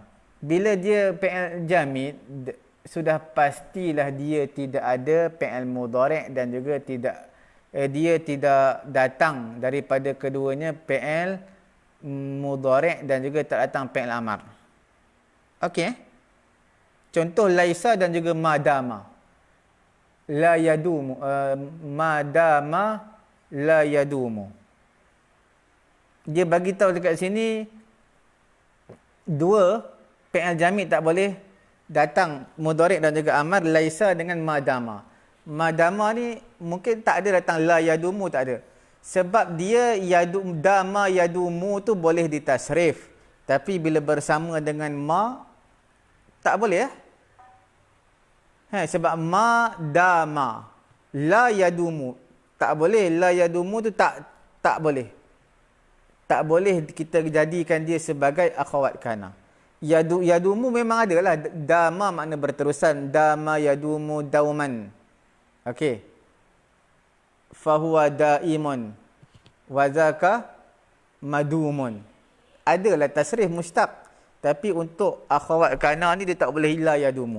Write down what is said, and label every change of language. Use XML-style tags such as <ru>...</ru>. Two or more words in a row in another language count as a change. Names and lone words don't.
<ms>Bila dia PL jamid, sudah pastilah dia tidak ada PL mudhari' dan juga dia tidak datang daripada keduanya PL mudhari' dan juga tak datang PL amar. Okey. Contoh laisa dan juga madama.</ms> <ar>لا يدوم. ما دام لا يدوم.</ar> <ms>Dia bagi tahu dekat sini, dua</ms> <ar>فعل جامد</ar> <ms>tak boleh datang mudhari' dan juga amar, laisa dengan madama. Madama ni mungkin tak ada datang</ms> <ar>لا يدوم,</ar> <ms>tak ada. Sebab dia</ms> <ar>دام يدوم</ar> <ms>tu boleh ditasrif. Tapi bila bersama dengan ma, tak boleh ya. Sebab ma dama.</ms> <ar>لا يدوم.</ar> <ms>Tak boleh.</ms> <ar>لا يدوم</ar> <ms>tu tak boleh. Tak boleh kita jadikan dia sebagai</ms> <ar>أخوات كان.</ar> <ms>Yadumu memang ada lah. Dama makna berterusan.</ms> <ar>دام يدوم دوما. Okey. فهو دائم. وذاك مدوم.</ar> <ms>Adalah tasrif mustaq. Tapi untuk</ms> <ar>أخوات كان</ar> <ms>ni dia tak boleh</ms> <ar>لا يدوم.</ar>